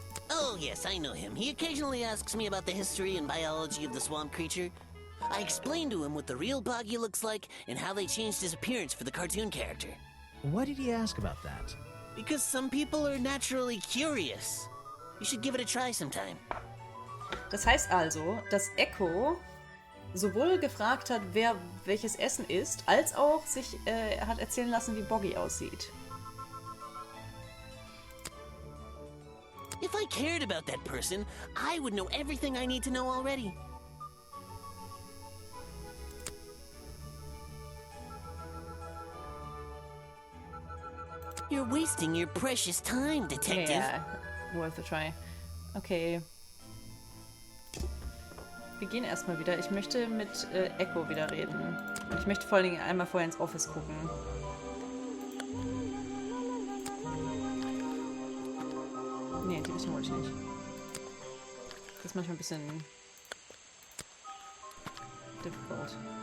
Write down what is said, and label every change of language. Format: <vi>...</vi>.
<en>Oh, yes, I know him. He occasionally asks me about the history and biology of the swamp creature. I explained to him what the real Boggy looks like and how they changed his appearance for the cartoon character. Why did he ask about that? Because some people are naturally curious. You should give it a try sometime.</en> <de>Das heißt also, dass Echo sowohl gefragt hat, wer welches Essen isst, als auch sich hat erzählen lassen, wie Boggy aussieht.</de> <en>If I cared about that person, I would know everything I need to know already. You're wasting your precious time, Detective.</en> <de>Ja,</de> <en>worth a try.</en> <de>Okay. Wir gehen erstmal wieder. Ich möchte mit Echo wieder reden. Ich möchte vor allen Dingen einmal vorher ins Office gucken. Nee, die Mission wollte ich nicht. Das ist manchmal ein bisschen</de> <en>difficult.</en>